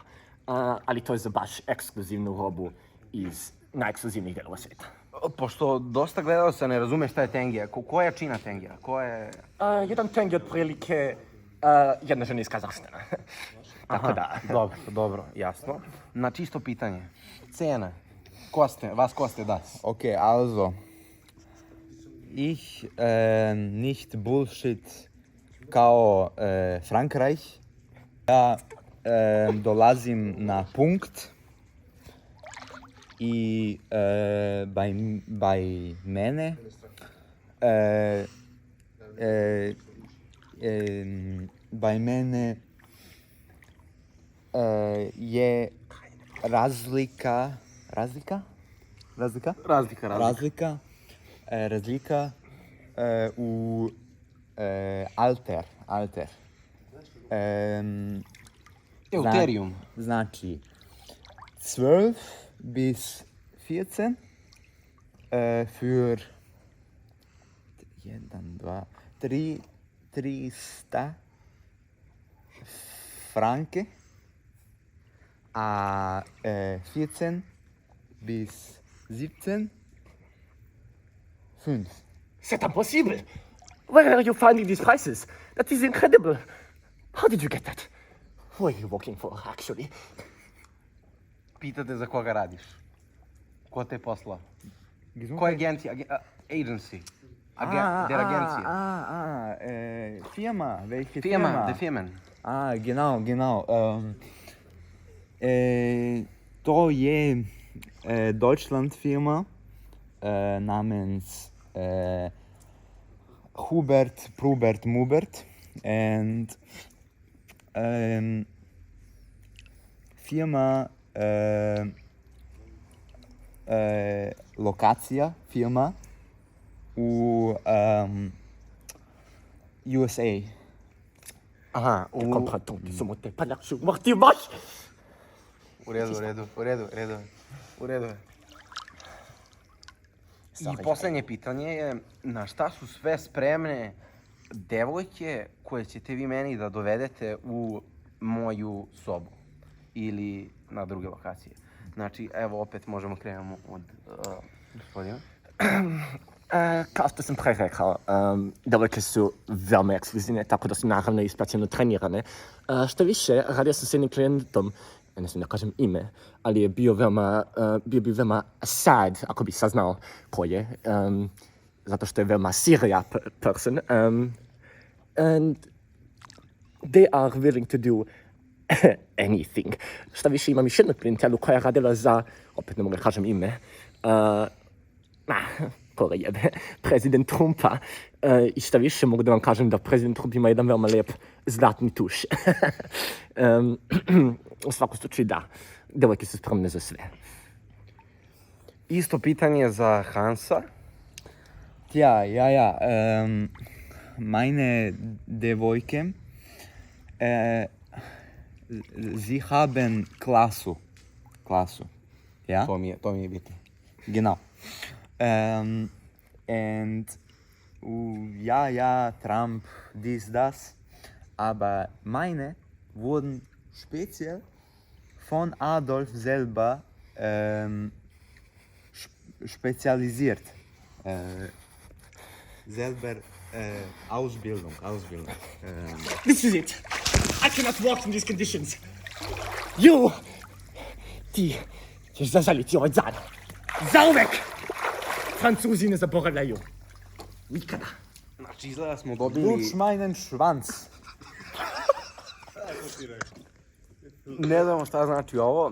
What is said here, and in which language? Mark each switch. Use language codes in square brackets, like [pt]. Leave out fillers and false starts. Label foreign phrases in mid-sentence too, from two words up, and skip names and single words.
[sr] Ali to je za baš ekskluzivnu robu iz najekskluzivnijih delova sveta. Pošto dosta gledalaca ne razume šta je tengija, koja je jačina tengija? Jedan teng je otprilike jedna žena iz Kazahstana. Tako da. Dobro, jasno. Na čisto pitanje. Cena. [de] Was kostet das? Okay, also, ich nicht Bullshit [sr] kao Frankreich. Ja dolazim na punkt i bei mene je razlika u alter. Euterium. Znači [de] 12 bis 14 für 300 Franke, [sr] a [de] 14 bis 17 [sr] 5. [fr] C'est impossible! [en] Where are you finding these prices? That is incredible! How did you get that? Who are you working for, actually? [sr] Pitate za koga radiš? Ko te posla? Koja agencija? [de] Agency. Der Agencija. Firma, welche Firma, de Firmen. Genau. [sr] To je [de] Deutschland Firma namens Hubert, Prubert, Mubert [sr] and firma lokacija firma u USA. [fr] Aha, comprends tout, ils sont montés par l'argent, morti moche! [sr] U redu. I posljednje pitanje je, na šta su sve spremne devojke koje ćete vi meni da dovedete u moju sobu ili na druge lokacije? Znači, evo opet možemo krenemo od gospodina. Kao što sam pre rekao, devojke su veoma ekskluzivne, tako da su naravno ispraćeno trenirane. Što više, radio sam s jednim klijentom, ne smijem da kažem ime, ali je bio bi veoma sad ako bi saznao ko je, zato što je veoma [en] serious person. And they are willing to do anything. [sr] Šta više, imam još jednu klijentelu koja je radila za, opet ne mogu da kažem ime, koga jebe, prezident Trumpa. I šta više, mogu da vam kažem da prezident Trump ima jedan veoma lijep zlatni tuš. U svakom slučaju da, devojke su spremne za sve. Isto pitanje za Hansa. [de] Ja. Meine Devojke, sie haben Klasse. Ja? [sr] To mi je bitno. [de] Genau. Und ja, Trump, dies, das. Aber meine wurden speziell von Adolf selber spezialisiert. Selber Ausbildung. [en] This is it. I cannot work in these conditions. You! [sr] Ti ćeš zažaliti ovaj zad. Zauvek! Francuzine zaboravljaju. Nikada. Znači, izgleda smo dobili... [de] Lutsch meinen Schwanz. [sr] Ne znamo šta znači ovo.